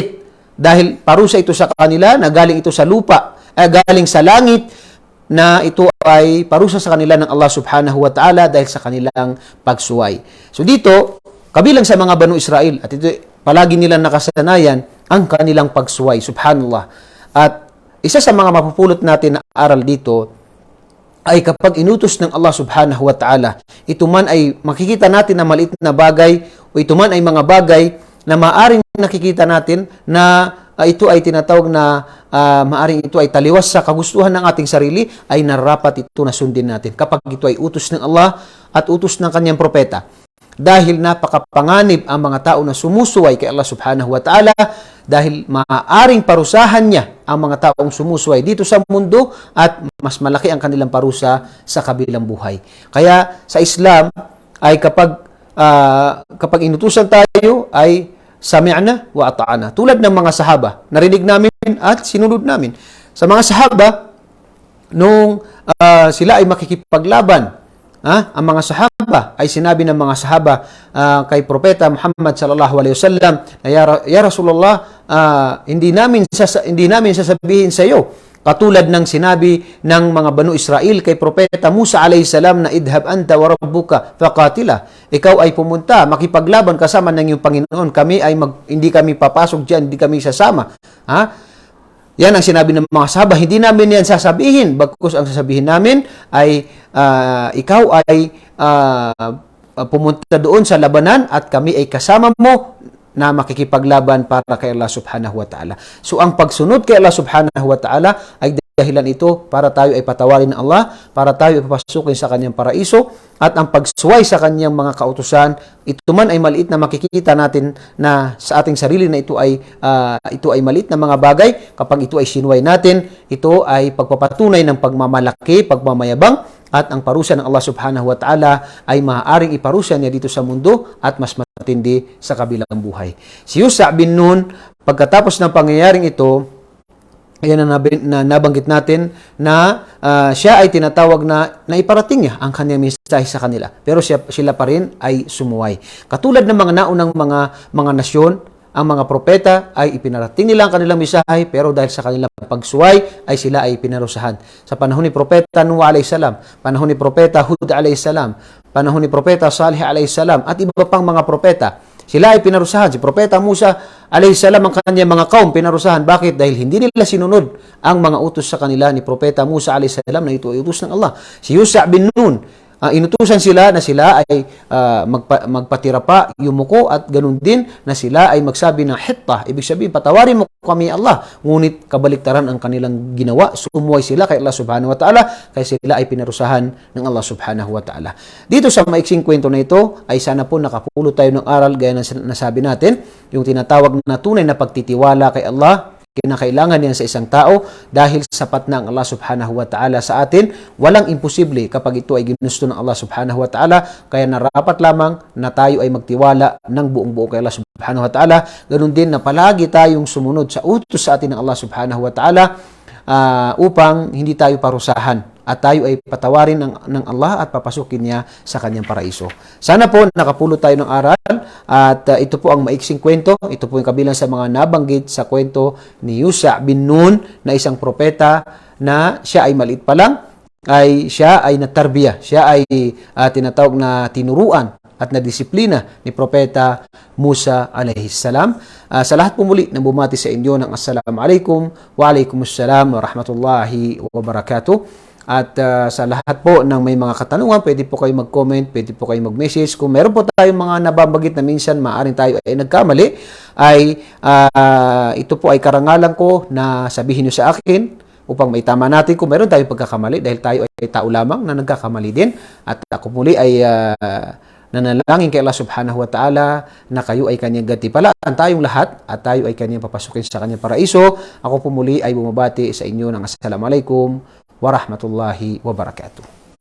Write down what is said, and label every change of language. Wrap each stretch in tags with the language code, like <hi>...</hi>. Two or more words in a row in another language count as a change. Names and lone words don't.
<tl>Dahil parusa ito sa kanila na galing ito sa lupa, galing sa langit, na ito ay parusa sa kanila ng</tl> <ar>الله سبحانه وتعالى</ar> <tl>dahil sa kanilang pagsuway. So dito, kabilang sa mga Banu Israel, at ito palagi nilang nakasanayan ang kanilang pagsuway. Subhanallah. At isa sa mga mapupulot natin na aral dito ay kapag inutos ng</tl> <ar>الله سبحانه وتعالى,</ar> <tl>ito man ay makikita natin na maliit na bagay o ito man ay mga bagay na maaring nakikita natin na ito ay tinatawag na maaring ito ay taliwas sa kagustuhan ng ating sarili, ay narapat ito na sundin natin kapag ito ay utos ng Allah at utos ng kanyang propeta. Dahil napakapanganib ang mga tao na sumusuway kay</tl> <ar>الله سبحانه وتعالى,</ar> <tl>dahil maaaring parusahan niya ang mga taong sumusuway dito sa mundo at mas malaki ang kanilang parusa sa kabilang buhay. Kaya sa Islam ay kapag inutusan tayo ay</tl> <ar>سمعنا وأطعنا.</ar> <tl>Tulad ng mga sahaba, narinig namin at sinunod namin. Sa mga sahaba, nung sila ay makikipaglaban, ang mga sahaba ay sinabi ng mga sahaba kay Propeta Muhammad</tl> <ar>صلى الله عليه وسلم، يا رسول الله,</ar> <tl>hindi namin sasabihin sa iyo katulad ng sinabi ng mga Banu Israel kay Propeta Musa</tl> <ar>عليه السلام</ar> <tl>na</tl> <ar>اذهب أنت وربك فقاتلا.</ar> <tl>Ikaw ay pumunta, makipaglaban kasama ng iyong Panginoon. Kami ay hindi kami papasok diyan, hindi kami sasama. Yan ang sinabi ng mga sahaba. Hindi namin yan sasabihin. Bagkus ang sasabihin namin ay ikaw ay pumunta doon sa labanan at kami ay kasama mo na makikipaglaban para kay</tl> <ar>الله سبحانه وتعالى.</ar> <tl>So, ang pagsunod kay</tl> <ar>الله سبحانه وتعالى</ar> <tl>ay dahilan ito para tayo ay patawarin ng Allah, para tayo ay papasukin sa kanyang paraiso, at ang pagsuway sa kanyang mga kautusan, ito man ay maliit na makikita natin na sa ating sarili na ito ay maliit na mga bagay. Kapag ito ay sinuway natin, ito ay pagpapatunay ng pagmamalaki, pagmamayabang, at ang parusa ng</tl> <ar>الله سبحانه وتعالى</ar> <tl>ay maaaring iparusa niya dito sa mundo at mas matindi sa kabilang buhay. Si Yusha bin Nun, pagkatapos ng pangyayaring ito, ayan na nabanggit natin na siya ay tinatawag na iparating niya ang kanyang mensahe sa kanila. Pero sila pa rin ay sumuway. Katulad ng mga naunang mga nasyon, ang mga propeta ay ipinarating nila ang kanilang mensahe, pero dahil sa kanilang pagsuway ay sila ay pinarusahan. Sa panahon ni Propeta Nuh</tl> <ar>عليه السلام,</ar> <tl>panahon ni Propeta Hud</tl> <ar>عليه السلام,</ar> <tl>panahon ni Propeta Salih</tl> <ar>عليه السلام,</ar> <tl>at iba pang mga propeta, Sila ay pinarusahan. Si Propeta Musa alayhisalam ang kanyang mga kaum pinarusahan. Bakit? Dahil hindi nila sinunod ang mga utos sa kanila ni Propeta Musa alayhisalam na ito ay utos ng Allah. Si Yusha bin Nun, inutusan sila na sila ay magpatira pa, yumuko, at ganun din na sila ay magsabi ng hitta. Ibig sabihin, patawarin mo kami Allah. Ngunit kabaliktaran ang kanilang ginawa. Sumuway sila kay</tl> <ar>الله سبحانه وتعالى</ar> <tl>kaya sila ay pinarusahan ng</tl> <ar>الله سبحانه وتعالى.</ar> <tl>Dito sa maiksing kwento na ito ay sana po nakapulot tayo ng aral gaya na nasabi natin, yung tinatawag na tunay na pagtitiwala kay Allah. Kinakailangan yan sa isang tao dahil sapat na ang</tl> <ar>الله سبحانه وتعالى</ar> <tl>sa atin. Walang imposible kapag ito ay ginusto ng</tl> <ar>الله سبحانه وتعالى.</ar> <tl>Kaya narapat lamang na tayo ay magtiwala ng buong buo kay</tl> <ar>الله سبحانه وتعالى.</ar> <tl>Ganun din na palagi tayong sumunod sa utos sa atin ng</tl> <ar>الله سبحانه وتعالى</ar> <tl>upang hindi tayo parusahan at tayo ay patawarin ng Allah at papasukin niya sa kanyang paraiso. Sana po nakapulot tayo ng aral at ito po ang maiksing kwento. Ito po yung kabilang sa mga nabanggit sa kwento ni Yusha bin Nun na isang propeta na siya ay maliit pa lang, siya ay natarbiya, siya ay tinatawag na tinuruan at nadisiplina ni Propeta Musa alayhisalam. Sa lahat po muli na bumati sa inyo ng</tl> <ar>السلام عليكم وعليكم السلام ورحمة الله وبركاته.</ar> <tl>At sa lahat po ng may mga katanungan, pwede po kayo mag-comment, pwede po kayo mag-message. Kung meron po tayong mga nababanggit na minsan maaaring tayo ay nagkamali, ay ito po ay karangalan ko na sabihin nyo sa akin upang maitama natin kung meron tayong pagkakamali dahil tayo ay tao lamang na nagkakamali din. At ako muli ay nanalangin kay</tl> <ar>الله سبحانه وتعالى</ar> <tl>na kayo ay kanyang gantimpalaan tayong lahat at tayo ay kanyang papasukin sa kanyang paraiso. Ako po muli ay bumabati sa inyo ng</tl> <ar>السلام عليكم ورحمة الله وبركاته.</ar>